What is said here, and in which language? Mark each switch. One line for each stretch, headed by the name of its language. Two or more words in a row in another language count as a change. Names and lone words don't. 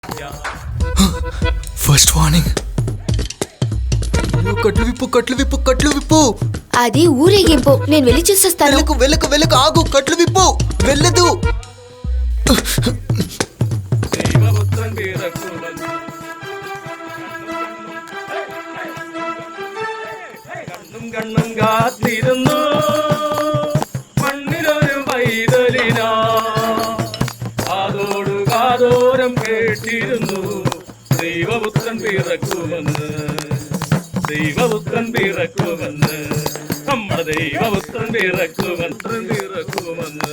English: first warning.
Telugu: కట్లు విప్పు, కట్లు విప్పు, కట్లు విప్పు. అది ఊరేగింపు, నేను వెళ్ళి చూసొస్తాను. వెళ్ళకు వెళ్ళకు వెళ్ళకు, ఆగు, కట్లు విప్పు, వెళ్ళదు.
Malayalam: കണ്ണും കാത്തിരുന്നു മണ്ണിലൊരു പൈതലിനാ കാതോടു കാതോരം കേട്ടിരുന്നു ദൈവപുത്രൻ പിറക്കുമെന്ന്, ദൈവപുത്രൻ പിറക്കുമെന്ന്, നമ്മുടെ ദൈവപുത്രൻ പിറക്കുമെന്ന്.